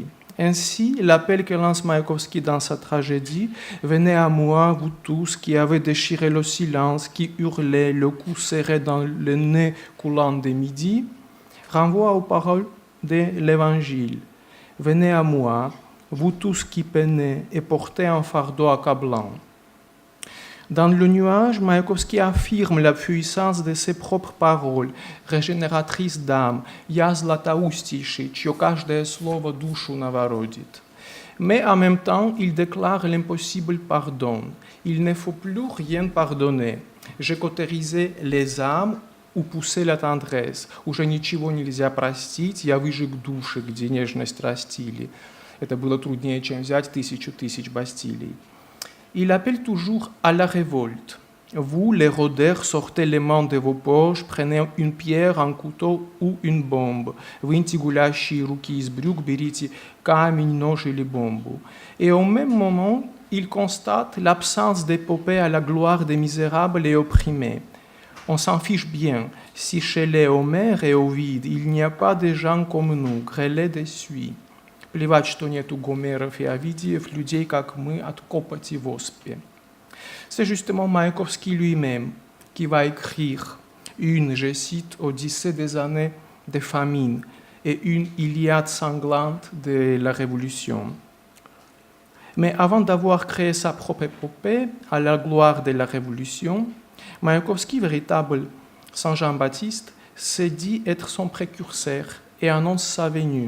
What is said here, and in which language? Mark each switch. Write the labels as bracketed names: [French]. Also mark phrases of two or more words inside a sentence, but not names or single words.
[French] Ainsi, l'appel que lance Mayakovsky dans sa tragédie « Venez à moi, vous tous qui avez déchiré le silence, qui hurlez, le cou serré dans le nez coulant de midi » renvoie aux paroles de l'Évangile. « Venez à moi, vous tous qui peinez et portez un fardeau accablant. » Dans le nuage, Mayakovsky affirme la puissance de ses propres paroles, régénératrices d'âme, [Russian] «Я златоустейший, чье каждое слово душу новородит». [French] Mais en même temps, il déclare l'impossible pardon. Il ne faut plus rien pardonner. J'ai cautérisé les âmes ou poussé la tendresse. [Russian] Уже ничего нельзя простить, я выжег души, где нежность растили. Это было труднее, чем взять 1000 тысяч Бастилий. [French] Il appelle toujours à la révolte. Vous, les rôdeurs, sortez les mains de vos poches, prenez une pierre, un couteau ou une bombe. [Russian] Выньте гулящие руки из брюк, берите камень, нож или бомбу. [French] Et au même moment, il constate l'absence d'épopée à la gloire des misérables et opprimés. On s'en fiche bien. Si chez les Homère et Ovide, il n'y a pas de gens comme nous, grêlés d'essuie. [Russian] Плевать, что нету Гомеров и Овидиев, людей, как мы, от копоти в оспе. [French] C'est justement Mayakovsky lui-même qui va écrire une, je cite, Odyssée des années de famine et une Iliade sanglante de la Révolution. Mais avant d'avoir créé sa propre épopée à la gloire de la Révolution, Mayakovsky, véritable Saint Jean-Baptiste, s'est dit être son précurseur et annonce sa venue.